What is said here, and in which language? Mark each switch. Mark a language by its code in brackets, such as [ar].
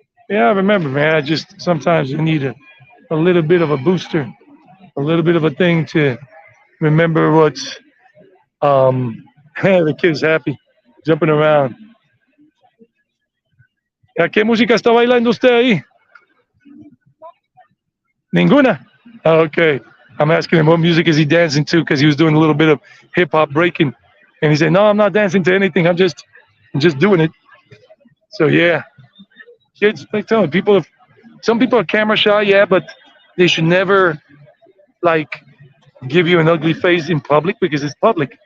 [en] Yeah, I remember, man. I just sometimes I need a little bit of a booster, a little bit of a thing to remember what's the kid's happy, jumping around. [es] ¿A qué música está bailando usted ahí? Ninguna. Okay. [en] I'm asking him what music is he dancing to because he was doing a little bit of hip hop breaking, and he said, "No, I'm not dancing to anything. I'm just doing it." So yeah, kids, like telling people, if some people are camera shy, yeah, but they should never like give you an ugly face in public because it's public.